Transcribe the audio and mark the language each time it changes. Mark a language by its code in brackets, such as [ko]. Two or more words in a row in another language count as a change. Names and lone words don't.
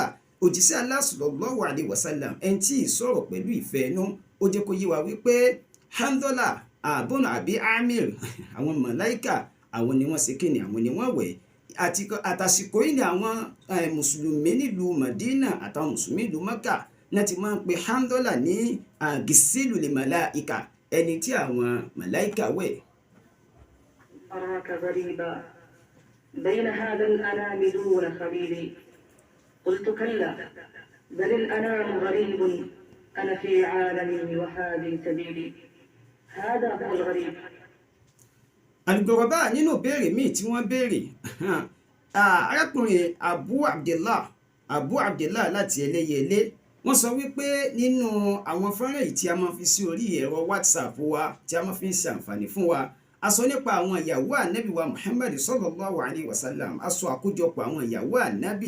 [yo] Òjíṣẹ́ Allah [ar] صلى الله عليه وسلم [yo] ẹni tí ìsọ̀rọ̀ pẹ̀lú ìfẹ́ inú, ó jẹ́ kó yé wa wípé Hanzala bónú àbí Amir, àwọn màláíkà àwọn ni wọ́n ṣe kíni, àwọn ni wọ́n wẹ̀. Àtàsìkò yìí ni àwọn mùsùlùmí nílùú Madina àtàwọn mùsùlùmí ìlú Mẹ́kà náà ti máa ń pe Hanzala ní [ar] غسيل الملائكة, [yo] ẹni tí àwọn màláíkà wẹ̀. [ar] أراك غريبا بين هذا الأنام دون خليلي قلت كلا بل الأنام غريب أنا في عالمي وهذه سبيلي هذا هو الغريب. [yo] Al-Ghuraba nínú béèrè míì tí wọ́n béèrè, arákùnrin Abu Abdillah láti Ẹlẹ́yẹlé, wọ́n sọ wípé nínú àwọn fọ́nrán yìí tí a máa fi sí orí ẹ̀rọ WhatsApp wa tí a máa fi ń ṣe àǹfààní fún wa, a sọ nípa àwọn ìyàwó ànábì wa Muhammad [ar] صلى الله عليه وسلم, [yo] a sọ àkójọpọ̀ àwọn ìyàwó ànábì.